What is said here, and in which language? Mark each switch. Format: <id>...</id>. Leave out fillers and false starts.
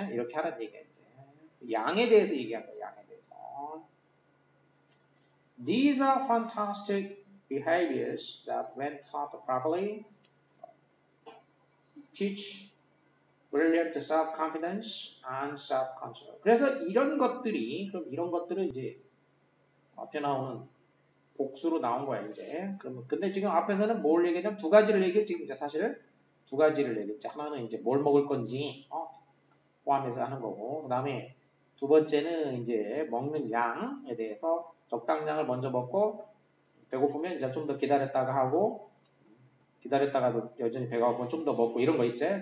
<ko>이렇게 하라는 얘기야 이제. 양에 대해서 얘기한 거야. 양에 대해서.</ko> <en>These are fantastic behaviors that when taught properly teach brilliant self-confidence and self-control.</en> <ko>그래서 이런 것들은 이제 앞에 나오는 복수로 나온 거야 이제. 근데 지금 앞에서는 뭘 얘기했냐면 두 가지를 얘기했지. 이제 사실 두 가지를 얘기했지. 하나는 이제 뭘 먹을 건지 포함해서 하는 거고, 그 다음에 두 번째는 이제 먹는 양에 대해서 적당량을 먼저 먹고 배고프면 이제 좀 더 기다렸다가 하고 기다렸다가도 여전히 배가 고프면 좀 더 먹고 이런 거 있지.</ko>